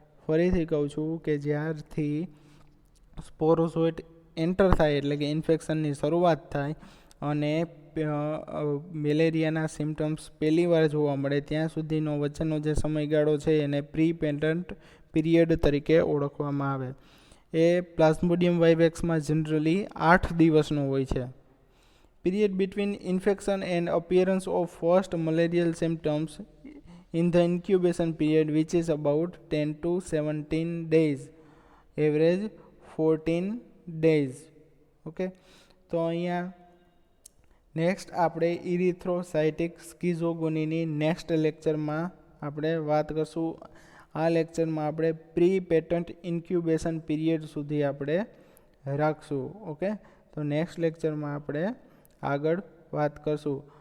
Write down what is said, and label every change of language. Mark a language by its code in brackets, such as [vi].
[gu] ફરીથી કહું છું કે જ્યારથી સ્પોરોઝોઇટ એન્ટર થાય એટલે કે ઇન્ફેક્શનની શરૂઆત થાય અને મેલેરિયાના સિમ્ટમ્સ પહેલી વાર જોવા મળે ત્યાં સુધીનો વચ્ચેનો જે સમયગાળો છે એને પ્રી પેટન્ટ પીરિયડ તરીકે ઓળખવામાં આવે. એ પ્લાઝ્મોડિયમ વાઇવેક્સમાં જનરલી 8 દિવસનો હોય છે. [en] Period between infection and appearance of first malarial symptoms in the incubation period, which is about 10 to 17 days, average 14 days. [gu] Okay, તો અહીંયા નેક્સ્ટ આપણે ઇરિથ્રોસાઇટિક સ્કિઝોગોનીની નેક્સ્ટ લેક્ચરમાં આપણે વાત કરશું. આ લેક્ચરમાં આપણે પ્રી પેટન્ટ ઇન્ક્યુબેશન પીરિયડ સુધી આપણે રાખશું. ઓકે, તો નેક્સ્ટ લેક્ચરમાં આપણે આગળ વાત કરશું.